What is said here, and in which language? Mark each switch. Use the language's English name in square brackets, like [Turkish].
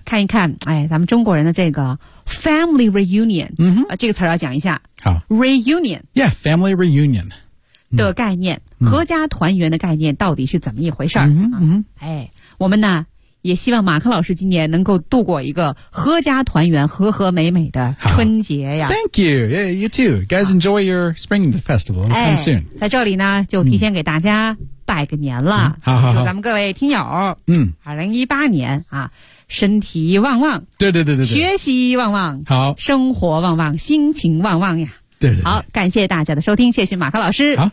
[Chinese] 看一看哎咱们中国人的这个 family reunion。这个词要讲一下。好 [English] reunion yeah family reunion [Chinese] 的概念合家团圆的概念到底是怎么一回事儿？哎，我们呢也希望马克老师今年能够度过一个合家团圆和和美美的春节呀 [English] thank you yeah, you too you guys enjoy your spring festival come soon [Chinese] 在这里呢就提前给大家拜个年了好祝咱们各位听友2018年啊身体旺旺对对对对对学习旺旺好生活旺旺心情旺旺呀对 对, 对好感谢大家的收听谢谢马克老师好